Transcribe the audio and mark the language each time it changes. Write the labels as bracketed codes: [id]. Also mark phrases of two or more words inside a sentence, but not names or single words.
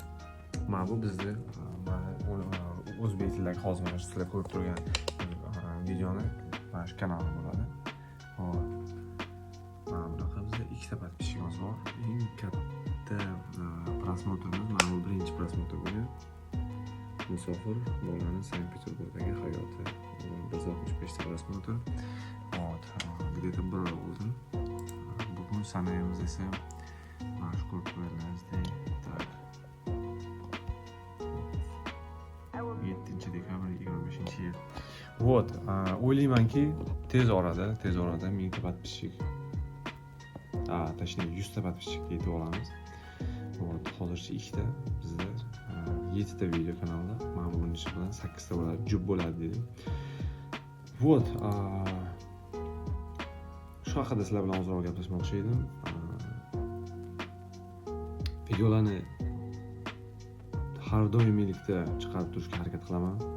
[uz] Mana bu bizni o'zbek tilidagi hozir mana sizlar ko'rib turgan videoni mana shu kanalim bo'ladi. Hop. Mana bunaqa bizda 2 ta podpisчигimiz bor. Eng katta prosmotrimiz mana bu birinchi prosmotr bo'lgan. Musofir bolaning Sankt-Peterburgdagi hayoti. 165 ta prosmotr. [ru] Вот. [uz] Где-то bir oy bo'ldi. Bugun sanayimiz esa mana shu ko'rib turganlaringizdek. Tak. 7-dekabr 25-yil. Вот, o'ylaymanki tez orada 1000 ta podpisчик, точнее 100 ta podpisчикka yetib olamiz. Вот, hozircha 2 ta, bizda 7 ta video kanalda, mana bunisi bilan 8 ta bo'ladi, jup bo'ladi dedim. Вот, shu haqida sizlar bilan ozroq gaplashmoqchi edim. Videolarni har doimlikda chiqarib turishga harakat qilaman.